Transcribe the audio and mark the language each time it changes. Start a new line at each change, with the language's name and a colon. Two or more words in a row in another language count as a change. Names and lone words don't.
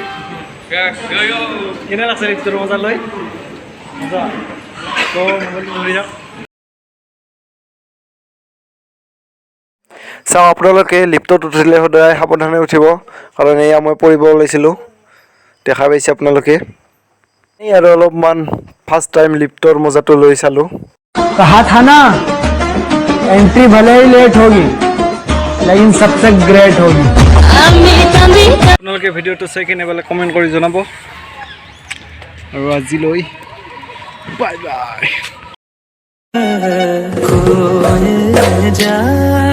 Assamese: কেনে লাগছে লিফ্টৰ মজা লৈ মজা তো মোবাইলটো ধৰি যাওক চাওঁ আপোনালোকে লিফ্টত উঠিলে সদায় সাৱধানে উঠিব কাৰণ এয়া মই পৰিব ওলাইছিলোঁ দেখা পাইছে আপোনালোকে এই আৰু অলপমান
English: first time
Assamese: লিফ্টৰ মজাটো লৈ চালোঁ
Hindi: कहा था ना एंट्री भले ही लेट होगी लेकिन सबसे ग्रेट होगी
Assamese: আপোনালোকে ভিডিঅ'টো চাই কিনে বোলে কমেণ্ট কৰি জনাব আৰু আজিলৈ
English: bye bye